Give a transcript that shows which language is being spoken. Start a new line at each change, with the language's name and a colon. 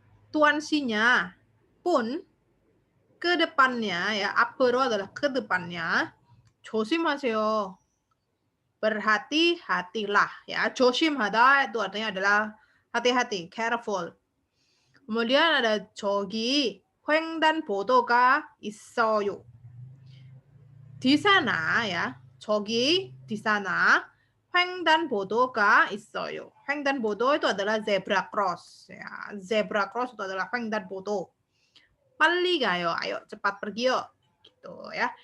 Indonesian: Tuan Sinya pun ke depannya ya,
Korean: 앞으로
Indonesian: adalah ke depannya,
Korean: 조심하세요.
Indonesian: Berhati-hatilah ya.
Korean: 조심하다
Indonesian: itu artinya adalah hati-hati, careful. Kemudian ada
Korean: 저기 횡단보도가 있어요.
Indonesian: Di sana ya,
Korean: 저기
Indonesian: di sana
Korean: 횡단보도가 있어요.
Indonesian: 횡단보도 itu adalah zebra cross ya. Zebra cross itu adalah 횡단보도.
Korean: 빨리 가요.
Indonesian: Ayo cepat pergi yuk. Gitu ya.